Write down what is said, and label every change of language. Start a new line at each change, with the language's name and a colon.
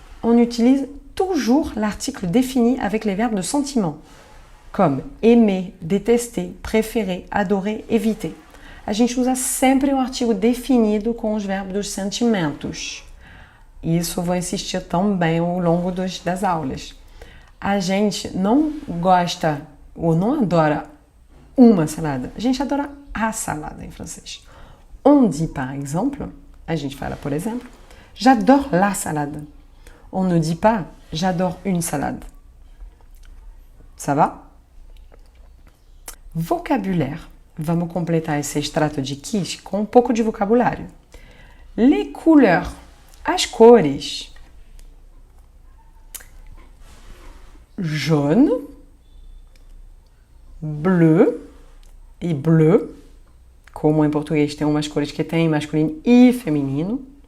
French: On utilise toujours l'article défini avec les verbes de sentiment, comme aimer, détester, préférer, adorer, éviter.
Portuguese: A gente usa sempre um artigo definido com os verbos dos sentimentos. Isso eu vou insistir também ao longo das aulas. A gente não gosta ou não adora uma salada. A gente adora a salada em francês.
French: On dit, par exemple,
Portuguese: a gente fala, por exemplo,
French: j'adore la salade. On ne dit pas, j'adore une salade. Ça va? Vocabulaire.
Portuguese: Vamos completar esse extrato de quiche com um pouco de vocabulário.
French: Les couleurs.
Portuguese: As cores. Jaune, bleu e bleu, como em português tem umas cores que tem masculino e feminino.